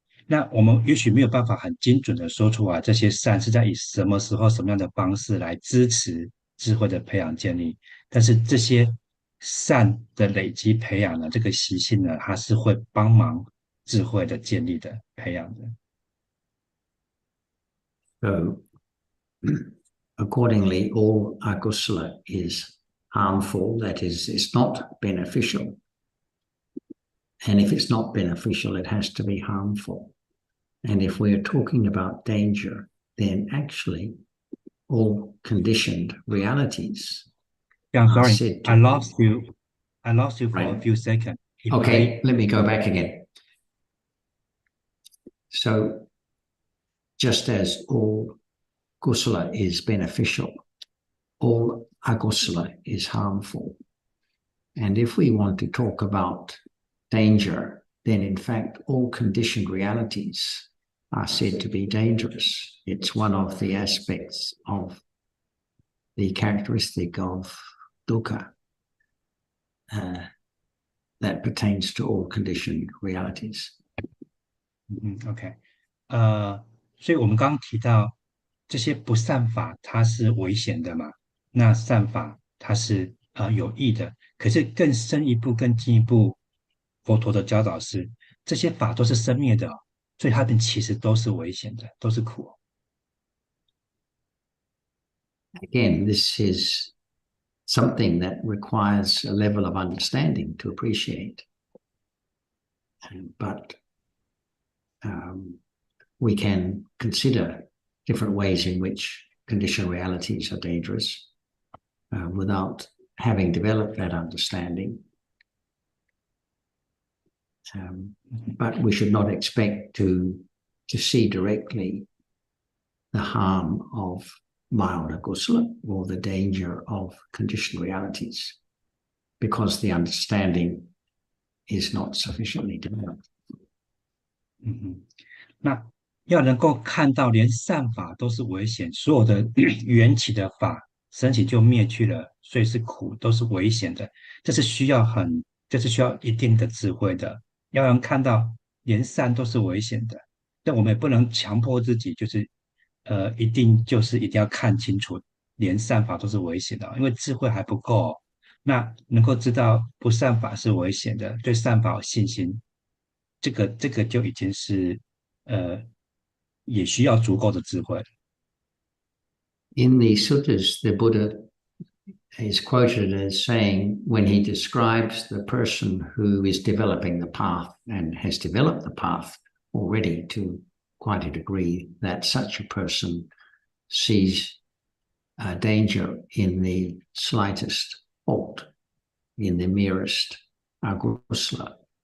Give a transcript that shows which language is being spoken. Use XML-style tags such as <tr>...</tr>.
<zh>那我们也许没有办法很精准的说出来，这些善是在以什么时候、什么样的方式来支持智慧的培养建立，但是这些善的累积培养呢，这个习性呢，它是会帮忙智慧的建立的培养的。</zh> <en>So, accordingly, all akusala is harmful, that is, it's not beneficial. And if it's not beneficial, it has to be harmful. And if we're talking about danger, then actually all conditioned realities. Yeah, I'm sorry, I lost you for right. a few seconds. Okay, let me go back again. So, just as all kusala is beneficial, all akusala is harmful. And if we want to talk about danger, then in fact all conditioned realities are said to be dangerous. It's one of the aspects of the characteristic of dukkha that pertains to all conditioned realities.</en> <zh>OK，所以我们刚刚提到这些不善法它是危险的嘛，那善法它是有益的，可是更深一步、更进一步，佛陀的教导是这些法都是生灭的哦，所以它们其实都是危险的，都是苦哦。</zh> <en>Again, this is something that requires a level of understanding to appreciate. But we can consider different ways in which conditioned realities are dangerous without having developed that understanding. But we should not expect to see directly the harm of mild akusala or the danger of conditioned realities because the understanding is not sufficiently developed.</en> <zh>那要能够看到连善法都是危险，所有的缘起的法升起就灭去了，所以是苦，都是危险的。这是需要一定的智慧的，要能看到连善都是危险的。但我们也不能强迫自己，一定要看清楚，连善法都是危险的，因为智慧还不够。那能够知道不善法是危险的，对善法有信心，这个就已经是也需要足够的智慧。</zh> <en>In the suttas, the Buddha is quoted as saying, when he describes the person who is developing the path and has developed the path already to quite a degree, that such a person sees danger in the slightest fault, in the merest agusla.</en>